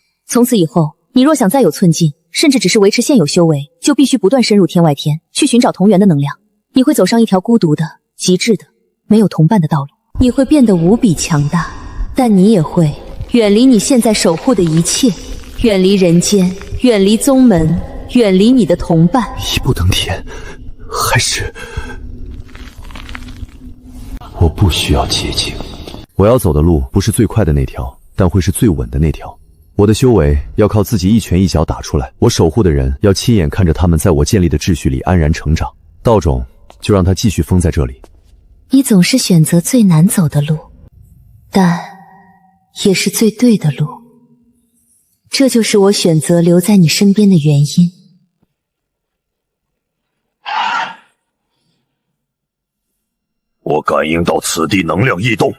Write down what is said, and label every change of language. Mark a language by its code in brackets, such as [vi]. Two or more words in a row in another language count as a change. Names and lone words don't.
[zh] 從此以後，你若想再有寸進，甚至只是維持現有修為，就必須不斷深入天外天，去尋找同源的能量。你會走上一條孤獨的、極致的、沒有同伴的道路。你會變得無比強大，但你也會遠離你現在守護的一切，遠離人間，遠離宗門，遠離你的同伴。一步登天，還是……我不需要捷徑。我要走的路不是最快的那條，但會是最穩的那條。我的修為要靠自己一拳一腳打出來，我守護的人要親眼看着他們在我建立的秩序裡安然成長。道種就讓它繼續封在這裡。你總是選擇最難走的路，但也是最對的路。這就是我選擇留在你身邊的原因。我感應到此地能量異動。